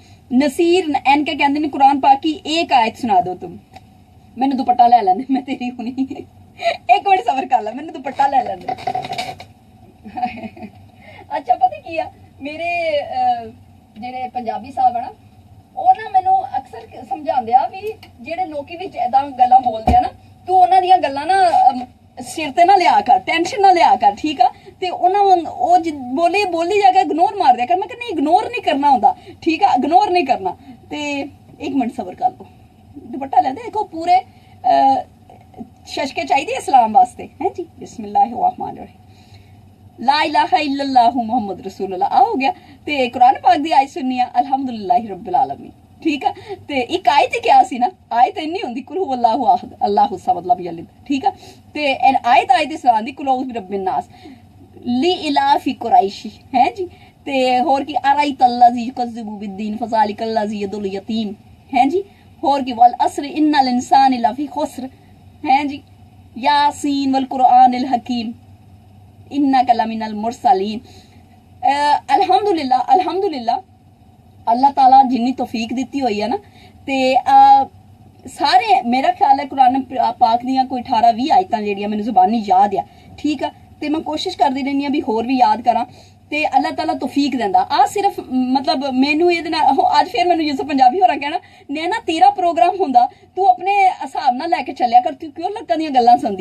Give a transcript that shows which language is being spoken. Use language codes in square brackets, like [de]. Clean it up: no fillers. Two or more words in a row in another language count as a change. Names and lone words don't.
[ur] نصیر این کے کہتے نے قرآن پاک کی ایک آیت سنا دو تم. [pa] ਮੈਂ ਦੁਪੱਟਾ ਲੈ ਲੈਣੇ, ਮੈਂ ਤੇਰੀ ਹੁਣੀ ਇੱਕ ਮਿੰਟ ਸਬਰ ਕਰ ਲਾ, ਮੈਂ ਦੁਪੱਟਾ ਲੈ ਲੈਣੇ। ਅੱਛਾ ਪਤਾ ਕੀ ਹੈ, ਮੇਰੇ ਜਿਹੜੇ ਪੰਜਾਬੀ ਸਾਹਬ ਹੈ ਨਾ, ਉਹ ਨਾ ਮੈਨੂੰ ਅਕਸਰ ਸਮਝਾਉਂਦੇ ਆ ਵੀ ਜਿਹੜੇ ਲੋਕੀ ਵਿੱਚ ਐਦਾਂ ਗੱਲਾਂ ਬੋਲਦੇ ਆ ਨਾ, ਤੂੰ ਉਹਨਾਂ ਦੀਆਂ ਗੱਲਾਂ ਨਾ ਸਿਰ ਤੇ ਨਾ ਲਿਆ ਕਰ, ਟੈਨਸ਼ਨ ਨਾ ਲਿਆ ਕਰ, ਠੀਕ ਆ, ਤੇ ਉਹਨਾਂ ਉਹ ਬੋਲੀ ਜਾ ਕੇ ਇਗਨੋਰ ਮਾਰ ਦਿਆ ਕਰ। ਮੈਂ ਕਹਿੰਦੀ ਇਗਨੋਰ ਨਹੀਂ ਕਰਨਾ ਹੁੰਦਾ, ਠੀਕ ਆ, ਇਗਨੋਰ ਨਹੀਂ ਕਰਨਾ। ਤੇ ਇੱਕ ਮਿੰਟ ਸਬਰ ਕਰ ਲਓ, ਦੁਪੱਟਾ ਲੈਂਦੇ ਦੇਖੋ ਪੂਰੇ ਸ਼ਸ਼ਕੇ ਚਾਹੀਦੇ ਇਸਲਾਮ ਵਾਸਤੇ ਹੈ ਜੀ। [ar] بسم الله رحمن رحيم، لا إله إلا الله محمد رسول الله. [pa] ਆ ਹੋ ਗਿਆ। ਤੇ ਕੁਰਾਨ ਪਾਕ ਦੀ ਆਇਤ ਸੁਣਨੀ ਹੈ, [ar] الحمد لله رب العالمين. [ur] ٹھیک ہے. [pa] ਤੇ ਇੱਕ ਆਇਤ ਹੀ ਕੀ ਸੀ ਨਾ, ਆਇਤ ਇੰਨੀ ਹੁੰਦੀ [ar] قل هو الله أحد الله الصمد لم يلد, [ur] ٹھیک ہے. [pa] ਤੇ ਆਇਤ ਆਇਤ ਇਸ ਤਰ੍ਹਾਂ ਦੀ [ar] قل أعوذ برب الناس لي إيلاف قريش [pa] ਹੈ ਜੀ। ਤੇ ਹੋਰ ਕੀ [ar] أرأيت الذي يكذب بالدين فذلك الذي يدع اليتيم [pa] ਹੈ ਜੀ। ਹੋਰ ਕੀ [ar] و العصر إن الإنسان لفي خسر [pa] ਹੈ ਜੀ। [ar] يس والقرآن الحكيم إنك لمن المرسلين. الحمد لله الحمد لله [pa] ਅੱਲਾਹ ਤਾਲਾ ਜਿੰਨੀ ਤੌਫੀਕ ਦੀ ਹੋਈ ਹੈ ਨਾ, ਤੇ ਸਾਰੇ ਮੇਰਾ ਖਿਆਲ ਹੈ ਕੁਰਾਨ ਪਾਕ ਦੀਆਂ ਕੋਈ 18-20 ਆਇਤਾਂ ਜਿਹੜੀਆਂ ਮੈਨੂੰ ਜ਼ੁਬਾਨੀ ਯਾਦ ਆ, ਠੀਕ ਹੈ। ਤੇ ਮੈਂ ਕੋਸ਼ਿਸ਼ ਕਰਦੀ ਰਹਿਣੀ ਹਾਂ ਭੀ ਹੋਰ ਭੀ ਯਾਦ ਕਰਾਂ, ਤੇ ਅੱਲਾਹ ਤਾਲਾ ਤੌਫੀਕ ਦਿੰਦਾ। ਆ ਸਿਰਫ ਮਤਲਬ ਮੈਨੂੰ ਏ ਅੱਜ ਫਿਰ ਮੈਨੂੰ ਯੂਸੁਫ ਪੰਜਾਬੀ ਹੋਰਾਂ ਕਹਿਣਾ ਨੈਨਾ ਤੇਰਾ ਪ੍ਰੋਗਰਾਮ ਹੁੰਦਾ ਤੂੰ ਆਪਣੇ ਹਿਸਾਬ ਨਾਲ ਲੈ ਕੇ ਚੱਲਿਆ ਕਰ, ਤੂੰ ਕਿਉਂ ਲੋਕਾਂ ਦੀਆਂ ਗੱਲਾਂ ਸੁਣਦੀ।